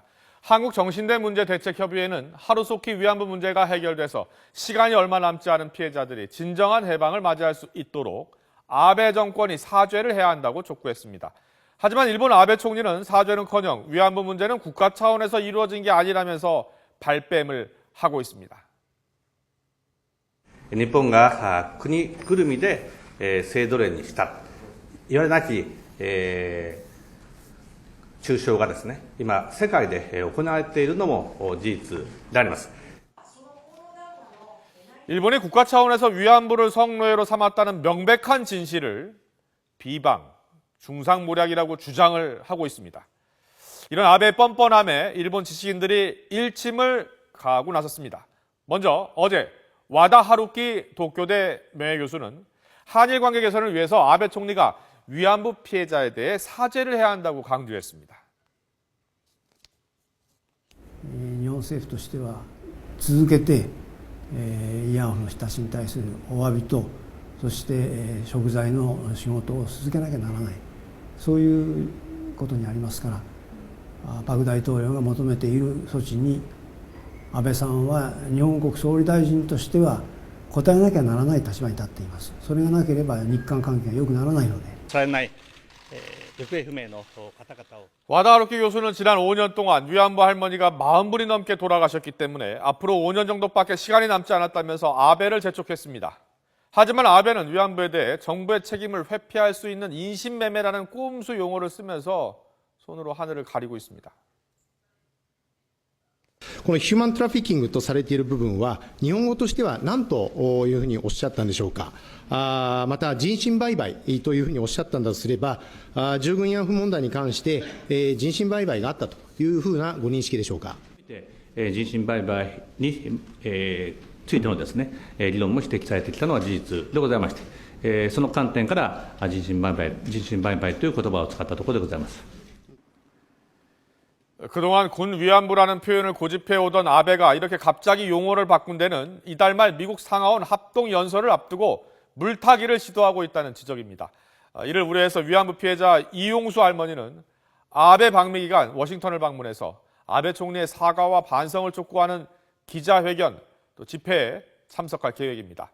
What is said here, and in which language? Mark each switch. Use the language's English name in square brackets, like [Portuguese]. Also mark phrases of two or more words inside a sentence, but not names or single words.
[Korean] 한국정신대문제대책협의회는 하루속히 위안부 문제가 해결돼서 시간이 얼마 남지 않은 피해자들이 진정한 해방을 맞이할 수 있도록 아베 정권이 사죄를 해야 한다고 촉구했습니다. 하지만 일본 아베 총리는 사죄는커녕 위안부 문제는 국가 차원에서 이루어진 게 아니라면서 발뺌을 하고 있습니다. [Japanese] 日本が国ぐるみで制度例にした、いわゆるなき中傷がですね、今、世界で行われているのも事実であります。 [Korean] 일본이 국가 차원에서 위안부를 성노예로 삼았다는 명백한 진실을 비방, 중상모략이라고 주장을 하고 있습니다. 이런 아베의 뻔뻔함에 일본 지식인들이 일침을 가하고 나섰습니다. 먼저 어제 와다 하루키 도쿄대 명예교수는 한일 관계 개선을 위해서 아베 총리가 위안부 피해자에 대해 사죄를 해야 한다고 강조했습니다. [Japanese] 日本政府としては続けて慰安婦の人たちに対するお詫びと、そして贖罪の仕事を続けなきゃならない、そういうことにありますから、パク大統領が求めている措置に安倍さんは日本国総理大臣としては応えなきゃならない立場に立っています。それがなければ日韓関係が良くならないので。されない行方不明の方々を [Korean] 와다 하루키 교수는 지난 5년 동안 위안부 할머니가 40분이 넘게 돌아가셨기 때문에 앞으로 5년 정도밖에 시간이 남지 않았다면서 아베를 재촉했습니다. 하지만 아베는 위안부에 대해 정부의 책임을 회피할 수 있는 인신매매라는 꼼수 용어를 쓰면서 손으로 하늘을 가리고 있습니다. [Japanese] この [English] human trafficking [Japanese] とされている部分は日本語としては何というふうにおっしゃったんでしょうか。また人身売買というふうにおっしゃったんだとすれば、従軍慰安婦問題に関して人身売買があったというふうなご認識でしょうか。人身売買についてのですね、理論も指摘されてきたのは事実でございまして、その観点から人身売買という言葉を使ったところでございます。 [Korean] 그동안 군 위안부라는 표현을 고집해오던 아베가 이렇게 갑자기 용어를 바꾼 데는 이달 말 미국 상하원 합동연설을 앞두고 물타기를 시도하고 있다는 지적입니다. 이를 우려해서 위안부 피해자 이용수 할머니는 아베 방미 기간 워싱턴을 방문해서 아베 총리의 사과와 반성을 촉구하는 기자회견, 또 집회에 참석할 계획입니다.